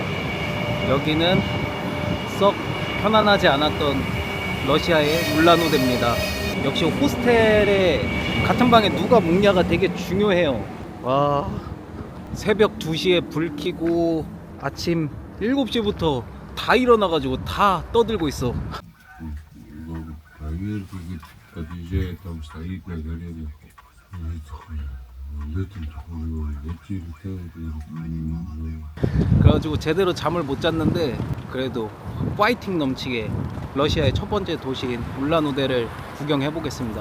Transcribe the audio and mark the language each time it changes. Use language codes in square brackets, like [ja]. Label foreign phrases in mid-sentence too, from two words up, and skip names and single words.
[ko] 여기는 썩 편안하지 않았던 러시아의 울란우데입니다. 역시 호스텔에 같은 방에 누가 묵냐가 되게 중요해요. 와, 새벽 2시에 불 켜고 아침 7시부터 다 일어나가지고 다 떠들고 있어. [ru] Проверь, как подъезжает, там стоит на горе. [ko] 그래가지고 제대로 잠을 못 잤는데 그래도 파이팅 넘치게 러시아의 첫 번째 도시인 울란우데를 구경해 보겠습니다.